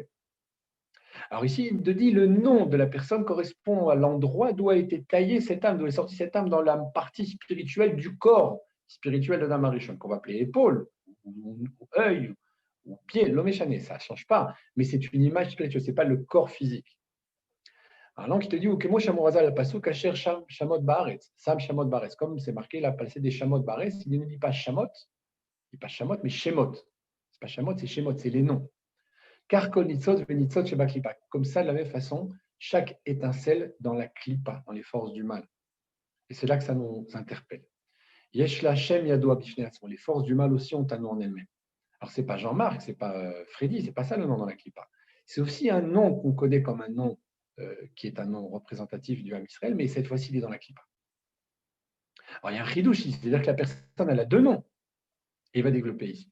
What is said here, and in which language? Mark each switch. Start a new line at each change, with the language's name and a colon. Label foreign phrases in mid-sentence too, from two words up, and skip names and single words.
French: Alors ici, il te dit le nom de la personne correspond à l'endroit d'où a été taillée cette âme, d'où est sortie cette âme dans la partie spirituelle du corps spirituel d'Adam Arishon, qu'on va appeler épaule, ou œil, ou pied, l'homéchané, ça ne change pas, mais c'est une image spirituelle, ce n'est pas le corps physique. Alors là, il te dit,
Hebrew: וכמו שאמרז"ל על הפסוק, אשר שמות בארץ, שם שמות בארץ,
French: comme c'est marqué, il a passé des
Hebrew: שמות בארץ,
French: il ne dit pas Shamot, il ne dit pas Shamot, mais Shemot. Ce n'est pas Shamot, c'est Shemot, c'est les noms.
Hebrew: Car כל ניצוץ וניצוץ שבה קליפה.
French: Comme ça, de la même façon, chaque étincelle dans la klipa, dans les forces du mal. Et c'est là que ça nous interpelle.
Hebrew: יש לה שם ידוע בפני עצמו.
French: Les forces du mal aussi ont un nom en elles-mêmes. Alors, ce n'est pas Jean-Marc, ce n'est pas Freddy, ce n'est pas ça le nom dans la klipa. C'est aussi un nom qu'on connaît comme un nom qui est un nom représentatif du
Hebrew: עם ישראל,
French: mais cette fois-ci, il est dans la klipa. Alors, il y a un chidouche ici, c'est-à-dire que la personne, elle a deux noms. Et il va développer ici.